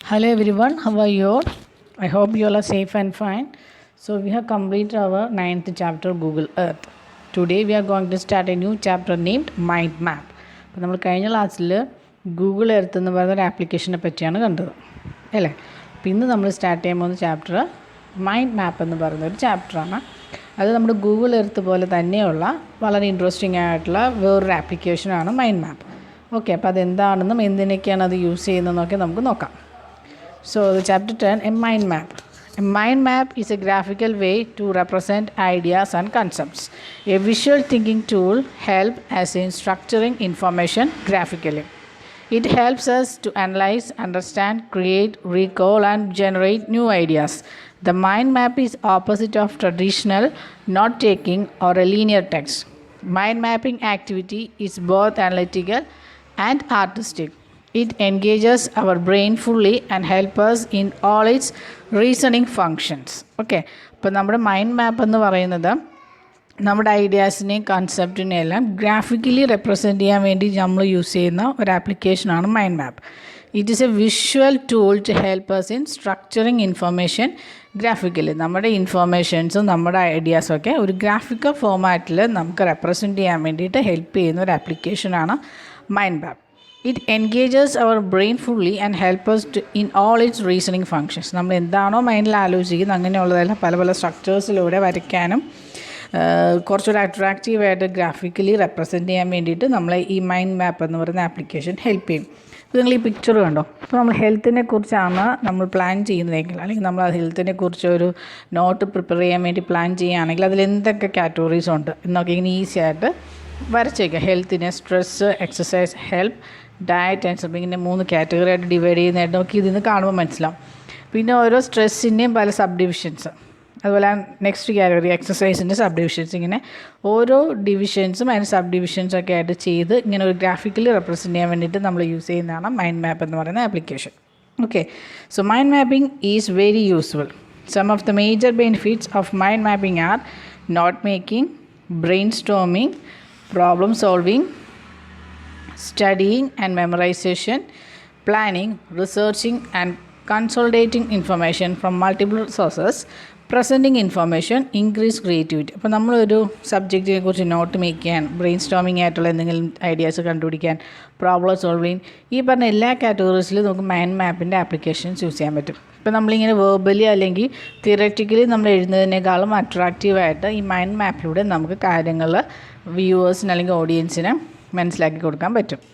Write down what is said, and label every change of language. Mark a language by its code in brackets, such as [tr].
[en] Hello everyone, how are you all? I hope you all are safe and fine. So we have completed our 9th chapter Google Earth. Today we are going to start a new chapter named Mind Map. [ml] അപ്പോൾ നമ്മൾ കഴിഞ്ഞ ക്ലാസ്സിൽ Google earth എന്ന് പറയുന്ന ഒരു ആപ്ലിക്കേഷനെ പറ്റിയാണ് കണ്ടത് അല്ലേ. അപ്പോൾ ഇന്ന് നമ്മൾ സ്റ്റാർട്ട് ചെയ്യാൻ പോകുന്ന ചാപ്റ്റർ മൈൻഡ് മാപ്പ് എന്ന് പറയുന്ന ഒരു ചാപ്റ്ററാണ്. അത് നമ്മുടെ ഗൂഗിൾ എർത്ത് പോലെ തന്നെയുള്ള വളരെ ഇൻട്രസ്റ്റിംഗ് ആയിട്ടുള്ള വേറൊരു ആപ്ലിക്കേഷനാണ് മൈൻഡ് മാപ്പ്. ഓക്കെ, അപ്പോൾ അതെന്താണെന്നും എന്തിനൊക്കെയാണ് അത് യൂസ് ചെയ്യുന്നതെന്നൊക്കെ നമുക്ക് നോക്കാം. [en] So the chapter 10, a mind map. A mind map is a graphical way to represent ideas and concepts. A visual thinking tool helps us in structuring information graphically. It helps us to analyze, understand, create, recall and generate new ideas. The mind map is opposite of traditional note-taking or a linear text. Mind mapping activity is both analytical and artistic. It engages our brain fully and helps us in all its reasoning functions. [ml] Okay, അപ്പോൾ നമ്മുടെ mind map എന്ന് പറയുന്നത് നമ്മുടെ ഐഡിയാസിനെയും കൺസെപ്റ്റിനെയും എല്ലാം graphically represent ചെയ്യാൻ വേണ്ടി നമ്മൾ use ചെയ്യുന്ന ഒരു ആപ്ലിക്കേഷനാണ് mind map. [en] It is a visual tool to help us in structuring information graphically. [ml] നമ്മുടെ ഇൻഫർമേഷൻസും നമ്മുടെ ഐഡിയാസും ഒക്കെ ഒരു ഗ്രാഫിക്കൽ ഫോമാറ്റിൽ നമുക്ക് റെപ്രസെൻറ്റ് ചെയ്യാൻ വേണ്ടിയിട്ട് ഹെൽപ്പ് ചെയ്യുന്ന ഒരു ആപ്ലിക്കേഷനാണ് mind map. [en] It engages our brain fully and helps us in all its reasoning functions. [ml] നമ്മൾ എന്താണോ മൈൻഡിൽ ആലോചിക്കുന്നത് അങ്ങനെയുള്ളതെല്ലാം പല പല സ്ട്രക്ചേഴ്സിലൂടെ വരയ്ക്കാനും കുറച്ചുകൂടെ അട്രാക്റ്റീവായിട്ട് ഗ്രാഫിക്കലി റെപ്രസെൻറ്റ് ചെയ്യാൻ വേണ്ടിയിട്ട് നമ്മളെ ഈ മൈൻഡ് മാപ്പ് എന്ന് പറയുന്ന ആപ്ലിക്കേഷൻ ഹെൽപ്പ് ചെയ്യും. ഇപ്പോൾ നിങ്ങൾ ഈ പിക്ചർ കണ്ടോ, ഇപ്പോൾ നമ്മൾ ഹെൽത്തിനെ കുറിച്ചാണ് നമ്മൾ പ്ലാൻ ചെയ്യുന്നതെങ്കിൽ, അല്ലെങ്കിൽ നമ്മൾ ആ ഹെൽത്തിനെ കുറിച്ച് ഒരു നോട്ട് പ്രിപ്പയർ ചെയ്യാൻ വേണ്ടി പ്ലാൻ ചെയ്യുകയാണെങ്കിൽ അതിൽ എന്തൊക്കെ കാറ്റഗറീസ് ഉണ്ട് എന്നൊക്കെ ഇങ്ങനെ ഈസി ആയിട്ട് വരച്ചേക്കാം. ഹെൽത്തിനെ stress, exercise, help, diet and sleep, ഇങ്ങനെ 3 കാറ്റഗറി ആയിട്ട് ഡിവൈഡ് ചെയ്യുന്നതായിട്ട് നമുക്ക് ഇതിന് കാണുമ്പോൾ മനസ്സിലാവും. പിന്നെ ഓരോ സ്ട്രെസ്സിൻ്റെയും പല സബ് ഡിവിഷൻസ്, അതുപോലെ നെക്സ്റ്റ് കാറ്റഗറി എക്സസൈസിൻ്റെ സബ് ഡിവിഷൻസ്, ഇങ്ങനെ ഓരോ ഡിവിഷൻസും അതിന് സബ് ഡിവിഷൻസൊക്കെ ആയിട്ട് ചെയ്ത് ഇങ്ങനെ ഒരു ഗ്രാഫിക്കലി റെപ്രസെൻറ്റ് ചെയ്യാൻ വേണ്ടിയിട്ട് നമ്മൾ യൂസ് ചെയ്യുന്നതാണ് മൈൻഡ് മാപ്പ് എന്ന് പറയുന്ന application. [en] Okay, so mind mapping is very useful. Some of the major benefits of mind mapping are note making, brainstorming, problem solving, studying and memorization, planning, researching and consolidating information from multiple sources, presenting information, increase creativity. [ml] അപ്പോൾ നമ്മളൊരു സബ്ജക്റ്റിനെ കുറിച്ച് not make ചെയ്യാൻ, brain storming ആയിട്ടുള്ള എന്തെങ്കിലും ideas കണ്ടുപിടിക്കാൻ, problem solving, ഈ പറഞ്ഞ എല്ലാ കാറ്റഗറീസിലും നമുക്ക് മൈൻഡ് മാപ്പിൻ്റെ ആപ്ലിക്കേഷൻസ് യൂസ് ചെയ്യാൻ പറ്റും. ഇപ്പോൾ നമ്മളിങ്ങനെ വേർബലി അല്ലെങ്കിൽ തിയററ്റിക്കലി നമ്മൾ എഴുതുന്നതിനേക്കാളും അട്രാക്റ്റീവായിട്ട് ഈ മൈൻഡ് മാപ്പിലൂടെ നമുക്ക് കാര്യങ്ങൾ വ്യൂവേഴ്സിന് അല്ലെങ്കിൽ ഓഡിയൻസിന് മനസ്സിലാക്കി കൊടുക്കാൻ പറ്റും.